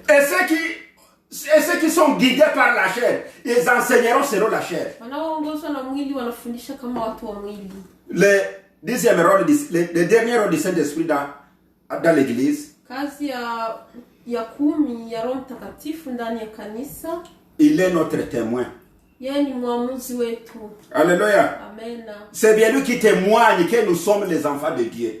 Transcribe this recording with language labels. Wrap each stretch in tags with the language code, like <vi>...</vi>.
<fr>Et ceux qui sont guidés par la chair, ils enseigneront selon la chair.</fr> <sw>Wanaongozwa na mwili wanafundisha kama watu wa mwili.</sw> <fr>Le dernier rôle du Saint-Esprit dans l'église.</fr> <sw>Kazi ya 10 ya Roho Mtakatifu ndani ya kanisa.</sw> <fr>Il est notre témoin.</fr> <sw>Yeye ni mwamuzi wetu. Alléluia. Amen.</sw> <fr>C'est bien lui qui témoigne que nous sommes les enfants de Dieu.</fr>